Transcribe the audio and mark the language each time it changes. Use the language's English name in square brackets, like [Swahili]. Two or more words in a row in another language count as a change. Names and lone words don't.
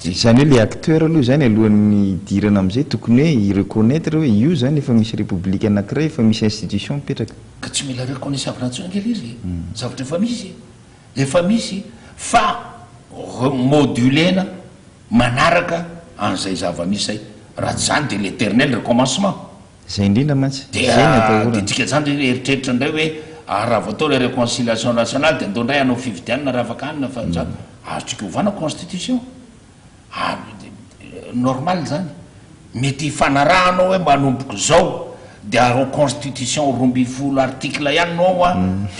[Malagasy] zany hoe le acteur aloha zany alohan'ny idirana am'izay tokony hoe ireconnaître hoe io zany efa misy république anankiray efa misy institution mipetraka ka tsy mila [French] reconnaissance nationale [Malagasy] kely izy zavatra efa misy fa modulena manaraka an'izay zava-misy zay raha tsy zany de [French] l'éternel recommencement [Malagasy] zay indrindra mantsy de tika zany eritreritra indray hoe raha vao atao le [French] réconciliation nationale [Malagasy] de andao ndray anao fividianana raha afaka anina fa azotsika ovana constitution normal zany mety hifanarahanao hoe manomboka zao de ao constitution 12 article ihany nao de